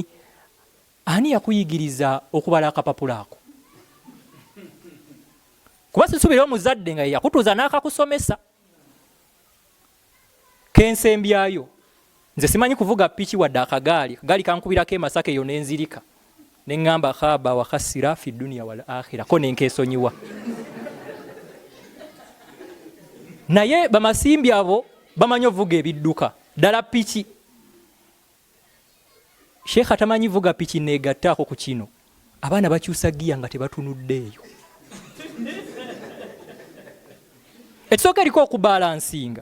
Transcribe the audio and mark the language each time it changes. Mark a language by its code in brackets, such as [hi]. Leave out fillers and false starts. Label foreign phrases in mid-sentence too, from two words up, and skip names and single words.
[lg] Ani yakuyigiriza okubala akapapula ako? Kuba sisuubira omuzadde nga yakutuuza n'akakusomesa. Kensembyayo nze simanyi kuvuga piki wadde akagaali kankubirako e Masaka eyo n'enzirika ne ŋŋamba [ar] khaba wa khasira fi dunya wal akhira, [lg] ko nenkeesonyiwa. Naye bamasimbi abo bamanyi ovuga ebidduka ddala piki. Sheikh atamanyi vuga piki neegattaako ku kino. abaana bakyusa giya nga tebatunuddeeyo. Ekisooka eriko okubalansinga.